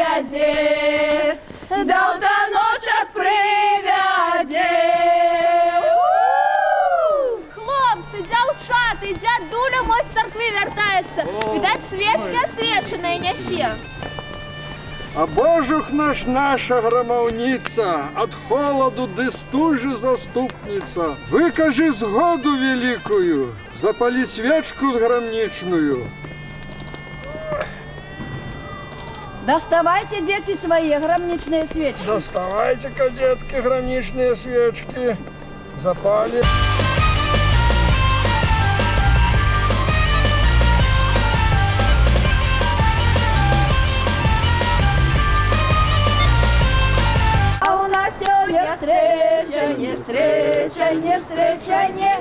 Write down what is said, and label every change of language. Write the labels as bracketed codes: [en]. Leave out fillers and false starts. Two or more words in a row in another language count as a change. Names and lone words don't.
[be] привяде, да в таночок привяде. Хлопцы, дзяўчаты, дзядуля мой з царквы вяртаецца. Відаць, свечка асвечаная нясе. А божух наш наша грамаўніца, ад холаду ды стужы заступніца, выкажы згоду великую, запалі свечку грамнічную. [ru] Доставайте, дети, свои громничные свечки. Доставайте-ка, детки, граничные свечки. Запали. А у нас сегодня встречание, встречание, встречание.